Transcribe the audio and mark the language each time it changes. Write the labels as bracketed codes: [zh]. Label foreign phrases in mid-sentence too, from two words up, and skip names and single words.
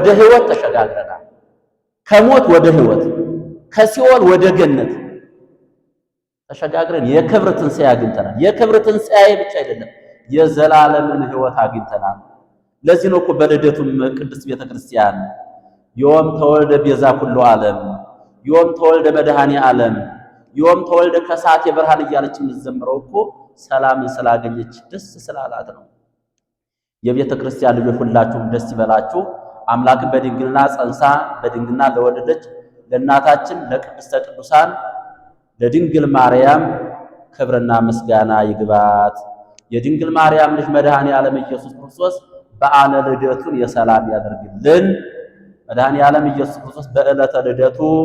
[am] ሕይወት ተሸጋግረናል። ከሞት ወደ ሕይወት፣ ከሲኦል ወደ ገነት ተሸጋግረን የክብር ትንሣኤ አግኝተናል። የክብር ትንሣኤ ብቻ አይደለም፣ የዘላለምን ሕይወት አግኝተናል። ለዚህ ነው እኮ በልደቱም ቅድስት ቤተክርስቲያን [gez] ዮም ተወልደ ቤዛ ኩሉ ዓለም፣ ዮም ተወልደ መድኃኔ ዓለም፣ ዮም ተወልደ ከሳቴ ብርሃን [am] እያለች የምትዘምረው እኮ ሰላምን ስላገኘች ደስ ስላላት ነው። የቤተ ክርስቲያን ልጆች ሁላችሁም ደስ ይበላችሁ። አምላክን በድንግልና ጸንሳ በድንግልና ለወለደች ለእናታችን ለቅድስተ ቅዱሳን ለድንግል ማርያም ክብርና ምስጋና ይግባት። የድንግል ማርያም ልጅ መድኃኔ ዓለም ኢየሱስ ክርስቶስ በዓለ ልደቱን የሰላም ያደርግልን። መድኃኔ ዓለም ኢየሱስ ክርስቶስ በዕለተ ልደቱ